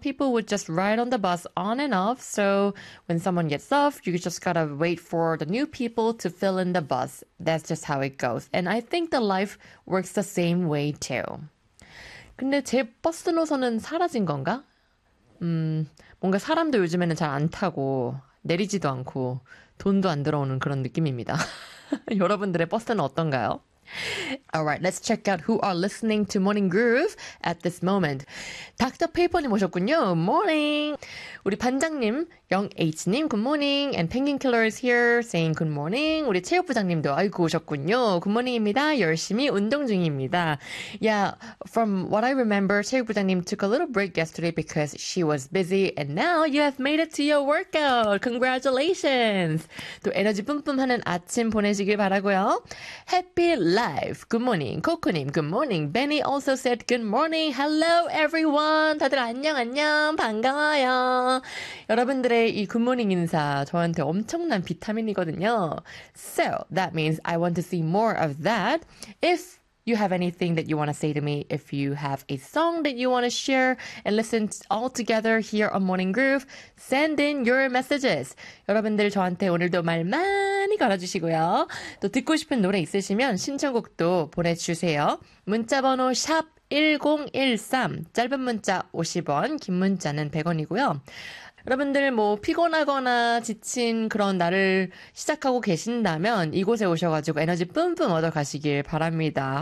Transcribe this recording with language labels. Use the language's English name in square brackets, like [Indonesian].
[English] People would just ride on the bus on and off. So when someone gets off, you just gotta wait for the new people to fill in the bus. That's just how it goes. And I think the life works the same way too. [Korean] 근데 제 버스 노선은 사라진 건가? 뭔가 사람도 요즘에는 잘안 타고 내리지도 않고 돈도 안 들어오는 그런 느낌입니다. 여러분들의 버스는 어떤가요? [English] All right, let's check out who are listening to Morning Groove at this moment. [Korean] Dr. Paper님 오셨군요. [English] Morning! [Korean] 우리 반장님, Young H님, Good morning! [English] And Penguin Killer is here saying Good morning! [Korean] 우리 체육부장님도 아이고 오셨군요. Good morning입니다. 열심히 운동 중입니다. [English] Yeah, from what I remember, 체육부장님 took a little break yesterday because she was busy, and now you have made it to your workout! Congratulations! [Korean] 또 에너지 뿜뿜 하는 아침 보내시길 바라고요. [English] Happy Live. Good morning, 코코님. Good morning, Benny also said good morning. Hello, everyone. [Korean] 다들 안녕, 안녕. 반가워요. 여러분들의 이 굿모닝 인사 저한테 엄청난 비타민이거든요. [English] So that means I want to see more of that. If you have anything that you want to say to me, if you have a song that you want to share and listen all together here on Morning Groove, send in your messages. [Korean] 여러분들 저한테 오늘도 말 많이 걸어주시고요. 또 듣고 싶은 노래 있으시면 신청곡도 보내주세요. 문자번호 샵 1013, 짧은 문자 50원, 긴 문자는 100원이고요. 여러분들 뭐 피곤하거나 지친 그런 날을 시작하고 계신다면 이곳에 오셔가지고 에너지 뿜뿜 얻어가시길 바랍니다.